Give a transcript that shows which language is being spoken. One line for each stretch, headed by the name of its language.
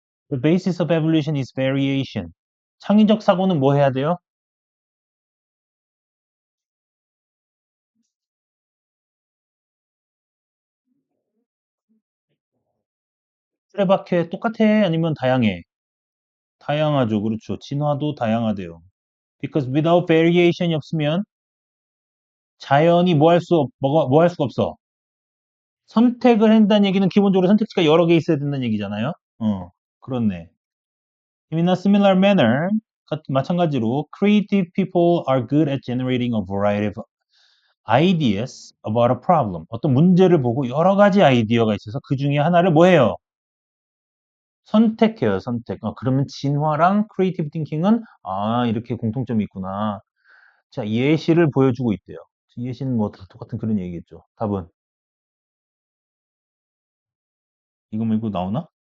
English: The basis of evolution is variation.
Korean: 창의적 사고는 뭐 해야 돼요? 틀에 박혀 똑같아? 아니면 다양해? 다양하죠. 그렇죠. 진화도 다양하대요.
English: Because without variation
Korean: 이 없으면 자연이 뭐 할 수가 없어. 선택을 한다는 얘기는 기본적으로 선택지가 여러 개 있어야 된다는 얘기잖아요. 그렇네.
English: In a similar manner,
Korean: 마찬가지로
English: creative people are good at generating a variety of ideas about a problem.
Korean: 어떤 문제를 보고 여러 가지 아이디어가 있어서 그 중에 하나를 뭐 해요? 선택해요, 선택. 그러면 진화랑 크리에이티브 띵킹은 이렇게 공통점이 있구나. 자, 예시를 보여주고 있대요. 예시는 뭐 다 똑같은 그런 얘기겠죠. 답은 이거 말고 나오나?